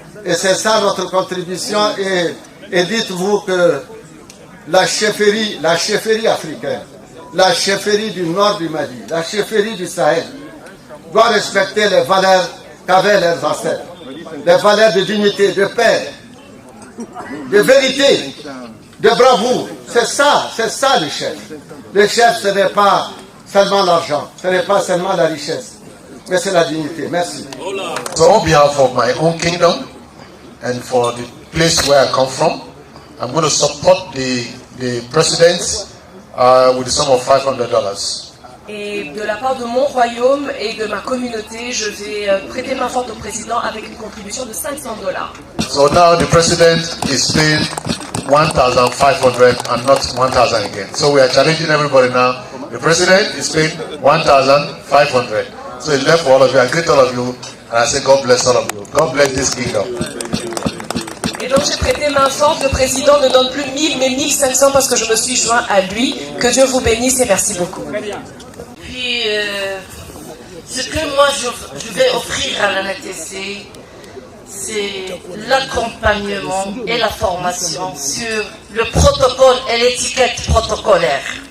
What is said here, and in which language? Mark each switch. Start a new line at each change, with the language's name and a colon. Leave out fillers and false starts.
French: Et c'est ça notre contribution. Et dites-vous que la chefferie africaine, la chefferie du nord du Mali, la chefferie du Sahel, doit respecter les valeurs qu'avaient leurs ancêtres. Les valeurs de dignité, de paix, de vérité, de bravoure. C'est ça le chef. Le chef, ce n'est pas seulement l'argent, ce n'est pas seulement la richesse, mais c'est la dignité. Merci.
English: So on behalf of my own kingdom and for the place where I come from, I'm going to support the president with the sum of $500.
French: Et de la part de mon royaume et de ma communauté, je vais prêter main forte au président avec une contribution de $500.
English: So now the president is paying 1,500 and not 1,000 again. So we are challenging everybody now. The president is paying 1,500. So it's left for all of you. I greet all of you and I say God bless all of you. God bless this kingdom.
French: Et donc j'ai prêté main forte, le président ne donne plus 1000 mais 1500 parce que je me suis joint à lui. Que Dieu vous bénisse et merci beaucoup. Puis ce que moi je vais offrir à la NTC, c'est l'accompagnement et la formation sur le protocole et l'étiquette protocolaire.